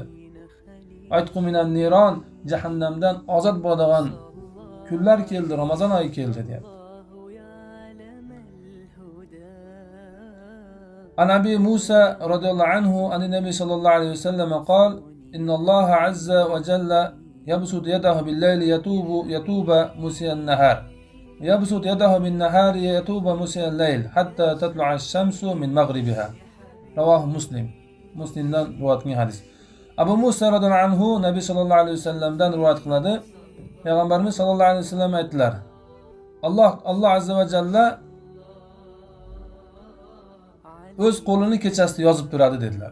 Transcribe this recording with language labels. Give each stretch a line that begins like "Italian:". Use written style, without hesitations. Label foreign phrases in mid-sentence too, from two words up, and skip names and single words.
Arabic: وعتق من النار,
Uzbek: jahannamdan ozod bo'ladigan kunlar keldi, Ramazon oyi keldi deyapti.
Arabic: عن أبي موسى رضي الله عنه عن النبي صلى الله عليه وسلم قال إن الله عز وجل يبسط يده بالليل ليتوب مسيء النهار. يبسط يده بالنهار ليتوب مسيء الليل حتى تطلع الشمس من مغربها." رواه مسلم.
Uzbek: Muslimdan rivoyat qilingan hadis. Abu Musa radhiyallohu anhu Nabiy sallallohu alayhi vasallamdan rivoyat qiladi. Payg'ambarimiz sallallohu alayhi vasallam aytdilar: Alloh azza va jalla o'z qo'lini kechasida yozib turadi dedilar.